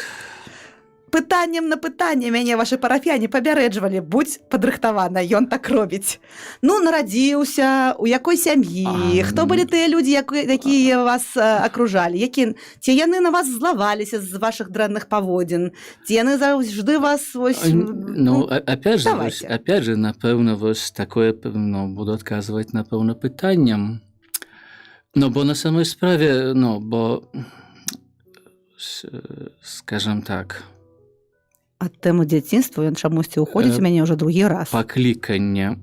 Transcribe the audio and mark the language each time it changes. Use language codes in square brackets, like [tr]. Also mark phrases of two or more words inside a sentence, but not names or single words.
[be] Пытаннем на пытанне мяне вашы парафіяне папярэджвалі, будзь падрыхтавана, ён так робіць. Ну, нарадзіўся, у якой сям'і, хто былі тыя людзі, якія вас акружалі, ці яны на вас злаваліся з вашых дрэнных паводзін, ці яны заўжды вас... [ru] Ну, опять же, [be] напэўна, вось такое, ну, буду адказваць, напэўна, пытанням. Ну, бо на самой справе, ну, бо, скажам так, ад тэмы дзяцінства ён чамусьці ўходзіць у мяне ўжо другі раз. Пакліканне.